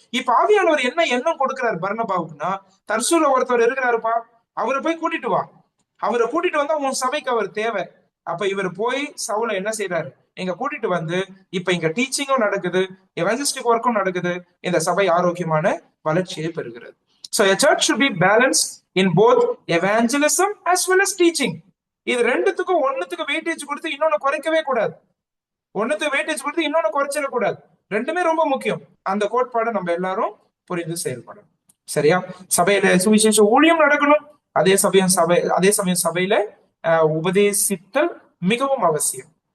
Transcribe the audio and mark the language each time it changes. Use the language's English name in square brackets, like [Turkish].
[Tamil] இப்ப ஆவியானவர் என்ன எண்ணம் கொடுக்கிறார் பர்னபாவுக்குன்னா, தர்சூல ஒருத்தவர் இருக்கிறாருப்பா, அவரை போய் கூட்டிட்டு வா, அவரை கூட்டிட்டு வந்தா உன் சபைக்கு அவர் தேவை. அப்ப இவர் போய் சவுல என்ன செய்யறாரு, இங்க கூட்டிட்டு வந்து இப்ப இங்க டீச்சிங்கும் நடக்குது, எவாஞ்சலிஸ்டிக் ஒர்க்கும் நடக்குது, இந்த சபை ஆரோக்கியமான வளர்ச்சியை பெறுகிறது. [English] So a church should be balanced in both evangelism as well as teaching. [Tamil] இது ரெண்டுத்துக்கும் ஒண்ணுத்துக்கு வெயிட்டேஜ் கொடுத்து இன்னொன்னு குறைக்கவே கூடாது, ஒண்ணுத்துக்கு வெயிட்டேஜ் கொடுத்து இன்னொன்னு குறைச்சிடக்கூடாது. ரெண்டுமே ரொம்ப முக்கியம். அந்த கோட்பாடை நம்ம எல்லாரும் புரிந்து செயல்படணும். சரியா? சபையில சுவிசேஷ ஊழியம் நடக்கணும், அதே சமயம் சபையில உபதேசித்தல் மிகவும் அவசியம்.